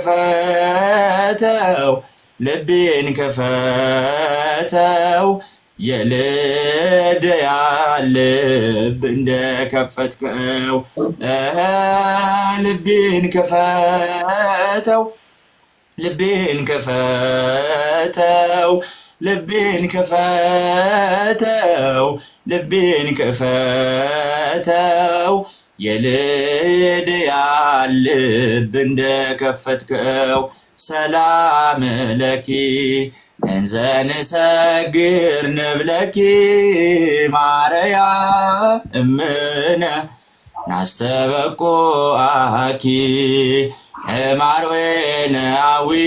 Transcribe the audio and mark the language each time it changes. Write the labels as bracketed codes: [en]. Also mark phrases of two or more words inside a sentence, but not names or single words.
[am] ክፈተው ልቤን ክፈተው የልድያ ልብ እንደከፈትከው ልቤን ክፈተው ልቤን ክፈተው ልቤን ክፈተው ልቤን ክፈተው የልድያ ልብ እንደከፈትከው [gez] ሰላም ለኪ እንዘ ንሰግር ንብለኪ ማርያም እምነ ናስተበቁአኪ እማርዌነ አዊ